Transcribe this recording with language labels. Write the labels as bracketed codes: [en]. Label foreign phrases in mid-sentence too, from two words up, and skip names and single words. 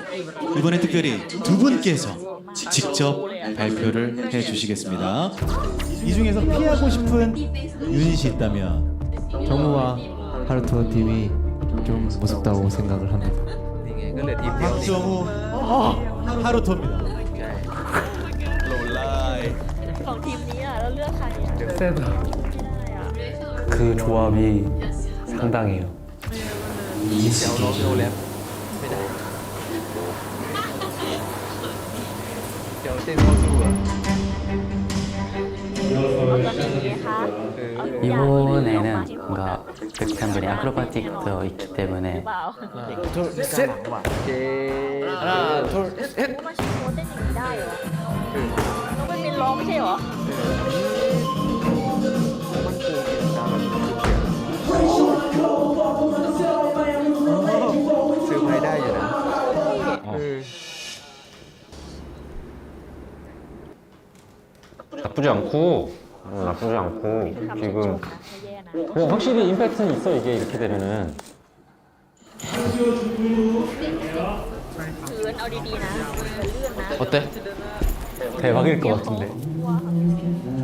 [ko] 이번엔 특별히 두 분께서 직접 발표를 해주시겠습니다. 이 중에서 피하고 싶은 유닛이 있다면 정우와 하루토 팀이 좀 무섭다고 생각을 합니다. 박정우, 하루토입니다. [th] ของทีมนี้อ่ะแล้วเลือกใครอ่ะ [ko] 그 조합이 상당해요. 이번에는 뭔가 득한 분이 아크로바틱도 있기 때문에 둘셋 하나 둘셋 [th] มันชิโมเต้นอย่างนี้ได้เหรอน้องเป็นมินร้องไม่ใช่เหรอ ซื้อไม้ได้อยู่นะ [ko] 나쁘지 않고 지금 확실히 임팩트는 있어 이게 이렇게 되면은 [th] คืนเอาดีๆนะเลื่อนนะ [ko] 어때? 대박일 것 같은데.